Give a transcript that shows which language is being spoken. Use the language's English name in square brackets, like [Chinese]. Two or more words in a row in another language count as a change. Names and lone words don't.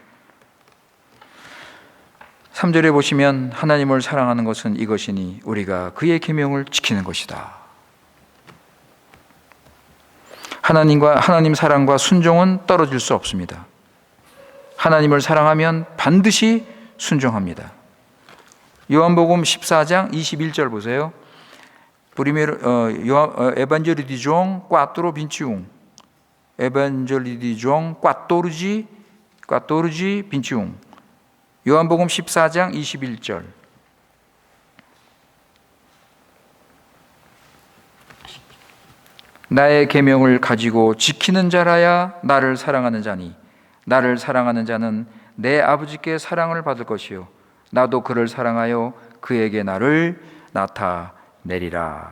[Korean] 3절에 보시면 하나님을 사랑하는 것은 이것이니 우리가 그의 계명을 지키는 것이다. 하나님 사랑과 순종은 떨어질 수 없습니다. 하나님을 사랑하면 반드시 순종합니다. 요한복음 14장 21절 보세요. [Portuguese] Evangelho de João 4:21. Evangelho de João 14:21. [Korean] 요한복음 14장 21절. 나의 계명을 가지고 지키는 자라야 나를 사랑하는 자니 나를 사랑하는 자는 내 아버지께 사랑을 받을 것이요 나도 그를 사랑하여 그에게 나를 나타내리라.